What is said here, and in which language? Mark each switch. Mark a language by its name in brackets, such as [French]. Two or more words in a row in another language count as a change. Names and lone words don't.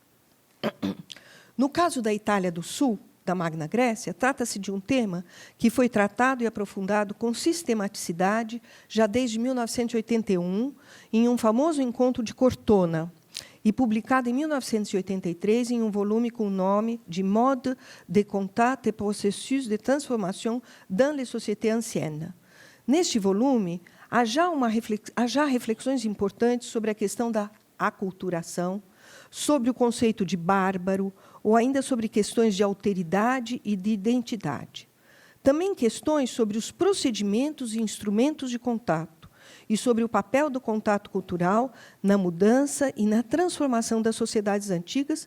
[Portuguese] No caso da Itália do Sul, da Magna Grécia, trata-se de um tema que foi tratado e aprofundado com sistematicidade já desde 1981, em um famoso encontro de Cortona, e publicado em 1983 em um volume com o nome de Mode de contact et processus de transformation dans les sociétés anciennes. Neste volume, há já reflexões importantes sobre a questão da aculturação, sobre o conceito de bárbaro, ou ainda sobre questões de alteridade e de identidade. Também questões sobre os procedimentos e instrumentos de contato, e sobre o papel do contato cultural na mudança e na transformação das sociedades antigas.